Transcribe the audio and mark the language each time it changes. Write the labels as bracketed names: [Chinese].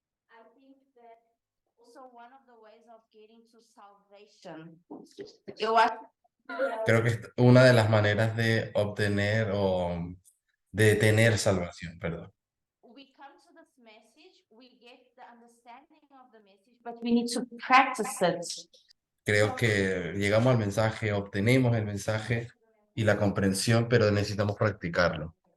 [English] I think that also one of the ways of getting to salvation. [Portuguese] Eu acho [Spanish] creo que es una de las maneras de obtener o de tener salvación, perdón. [English] we come to this message, we get the understanding of the message, but we need to practice it. [Spanish] Creo que llegamos al mensaje, obtenemos el mensaje y la comprensión, pero necesitamos practicarlo.